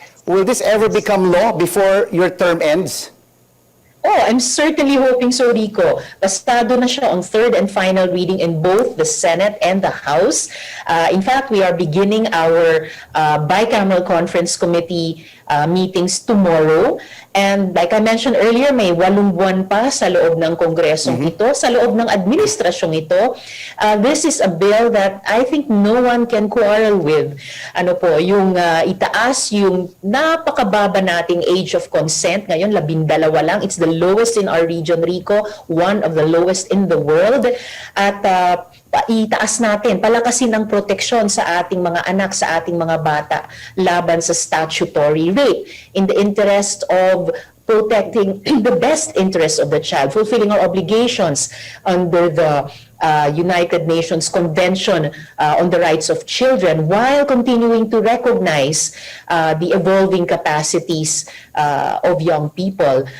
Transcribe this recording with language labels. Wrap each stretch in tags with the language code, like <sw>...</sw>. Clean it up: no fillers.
<en>Will this ever become law before your term ends? Oh, I'm certainly hoping so, Rico.</en> <tl>Bastado na siya</tl> <en>on third and final reading in both the Senate and the House. In fact, we are beginning our bicameral conference committee meetings tomorrow. And like I mentioned earlier,</en> <tl>may 8 buwan pa sa loob ng Kongresong ito, sa loob ng administrasyong ito.</tl> <en>This is a bill that I think no one can quarrel with.</en> <tl>Ano po, yung itaas yung napakababa nating age of consent. Ngayon, 12 lang.</tl> <en>It's the lowest in our region, Rico. One of the lowest in the world.</en> <tl>At itaas natin, palakasin ang proteksyon sa ating mga anak, sa ating mga bata laban sa</tl> <en>statutory rape in the interest of protecting the best interest of the child, fulfilling our obligations under the United Nations Convention on the Rights of Children, while continuing to recognize the evolving capacities of young people.</en>